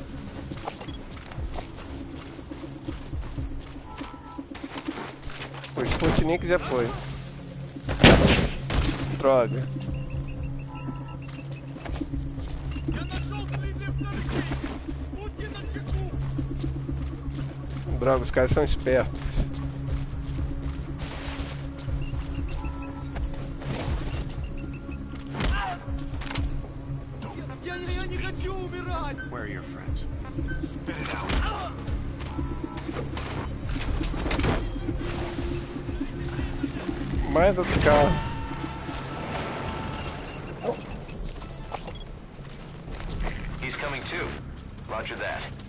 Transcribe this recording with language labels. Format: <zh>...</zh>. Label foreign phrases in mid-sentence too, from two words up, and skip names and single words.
<pt>Os Sputnik já foi. Droga.</pt> <ru>Я нашел следы вторых! Будьте начеку!</ru> <pt>Droga, os caras são espertos.</pt> <ru>Я не хочу умирать!</ru> <en>Where are your friends? Spit it out.</en> <pt>Mais outro carro.</pt> <en>He's coming too. Roger that.</en>